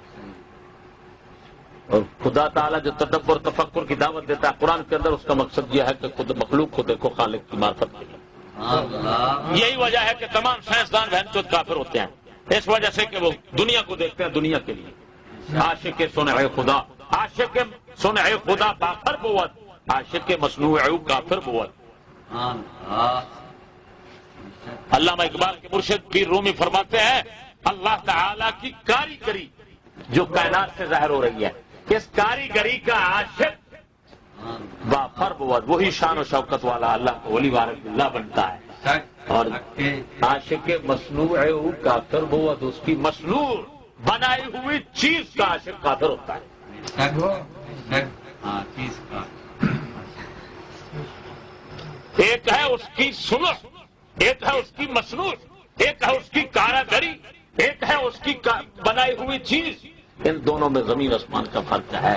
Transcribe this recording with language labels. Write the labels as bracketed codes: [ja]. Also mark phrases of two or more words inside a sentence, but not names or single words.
[ur] اور خدا تعالیٰ جو تدبر تفکر کی دعوت دیتا ہے قرآن کے اندر، اس کا مقصد یہ ہے کہ خود مخلوق کو دیکھو خالق کی معرفت کے لیے۔ یہی وجہ ہے کہ تمام سائنسدان بہن چود کافر ہوتے ہیں، اس وجہ سے کہ وہ دنیا کو دیکھتے ہیں دنیا کے لیے۔ [fa] عاشق صنع خدا، عاشق صنع خدا کافر بود، عاشق مصنوع کافر بود۔ [ur] علامہ اقبال کے مرشد پیر رومی فرماتے ہیں اللہ تعالیٰ کی کاریگری جو کائنات سے ظاہر ہو رہی ہے، اس کاریگری کا عاشق [fa] بافر بود، [ur] وہی شان و شوکت والا اللہ کو ولی وارث اللہ بنتا ہے، اور [fa] عاشق مصنوع کافر بود، [ur] اس کی مصنوع بنائی ہوئی چیز کا عاشق کافر ہوتا ہے۔ ایک ہے اس کی صنع، ایک ہے اس کی مصنوع، ایک ہے اس کی کاریگری، ایک ہے اس کی بنائی ہوئی چیز، ان دونوں میں زمین آسمان کا فرق ہے۔